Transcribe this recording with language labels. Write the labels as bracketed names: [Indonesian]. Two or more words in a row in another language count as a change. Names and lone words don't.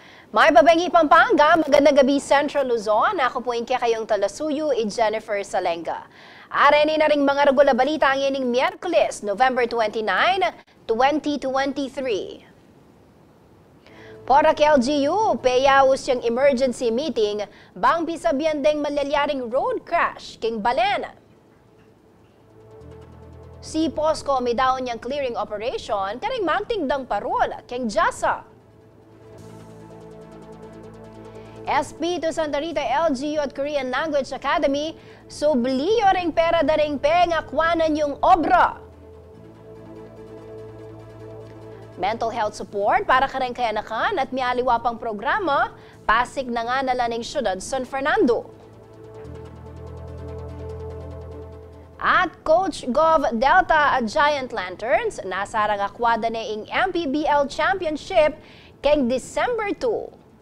[Pampanga] May babengi Pampanga, magandang gabi Central Luzon. Ako po kayong talasuyo, Jennifer Salenga. Areni na ring mga regular balita ang ining Miyerkules, November 29, 2023. Para kay LGU, payaos yung [English] emergency meeting [Pampanga] bang pisabyan ding malyaring [English] road crash [Pampanga] king Balen. Si POSCO may daon niyang clearing operation karing magtingdang parol king Jasa. SP to Santa Rita LGU at Korean Language Academy, subliyo ring pera daring pengakwanan yung obra. [English] Mental health support [Pampanga] para kareng kayanakan at mialiwa pang programa, Pasig na nga nalaning syudad San Fernando. At Coach Gov Delta at Giant Lanterns, nasarang akwada na ing MPBL Championship keng December 2.